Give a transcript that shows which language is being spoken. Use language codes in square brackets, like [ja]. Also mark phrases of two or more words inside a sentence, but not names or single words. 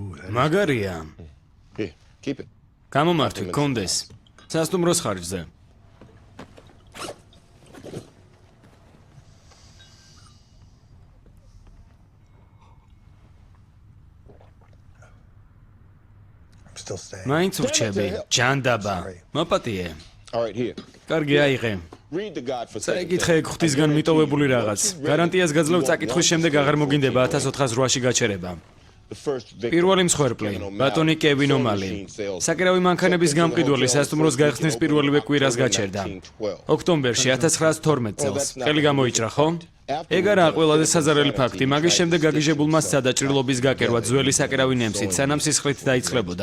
[ka] მაგარია. [en] Here, keep it. [ka] გამომართვი, კონდეს. სასტუმროს ხარჯზე. მაინც ვრჩები, ჯანდაბა. მოპატიე. [en] All right, here. [ka] კარგი აიღე. [en] Read the God forsaken. [ka] წაიკითხე ღვთისგან მიტოვებული რაღაც. გარანტიას გაძლევ წაკითხვის შემდეგ აღარ მოგინდება 1408-ში გაჩერება. [en] The first victim. [ka] პირველი მსხვერპლი, ბატონი კევინ ომალი. საკერავი მანქანების გამყიდველი სასტუმროს გაიხსნის პირველივე კვირას გაჩერდა. ოქტომბერში 1912 წელს. ყელი გამოიჭრა, ხო? ეგ არაა ყველაზე საზარელი ფაქტი, მაგის შემდეგ გაგიჟებულმა სცადა ჭრილობის გაკერვა ძველი საკერავი ნემსით, სანამ სისხლით დაიწყლებოდა.